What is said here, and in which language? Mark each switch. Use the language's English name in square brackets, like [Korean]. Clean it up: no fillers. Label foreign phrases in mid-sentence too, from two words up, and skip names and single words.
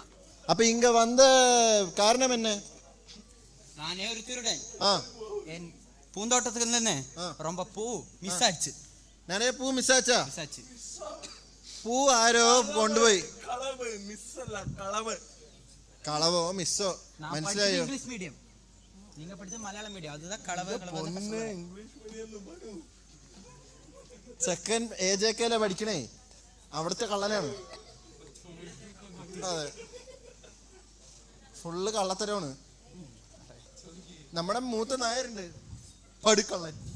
[Tamil] அப்ப இங்க வந்த காரணம் என்ன? நானே ஒரு திருடன். என் பூந்தோட்டத்துக்கு இருந்தே ரொம்ப பூ மிஸ் ஆச்சு. நிறைய பூ மிஸ் ஆச்சா? மிஸ் ஆச்சு. [Malayalam] பூ ആരോ കൊണ്ടുപോയി. കളവ് മിസ്സല്ല കളവ്. കളവോ മിസ്സോ മനസ്സിലായോ? [English] English medium. [Tamil] நீங்க படிச்ச மலையாள மீடியம். அதுதான் [Malayalam] കളവ് കളവ്. [English] English medium [Malayalam] പറയൂ. ചെക്കൻ AJK പഠിക്കണേ. അവിടുത്തെ കള്ളനാണ്. അതെ, ഫുള്ള് കള്ളത്തരമാണ്. നമ്മുടെ മൂത്ത നായരുണ്ട് പടുക്കള്ളൻ.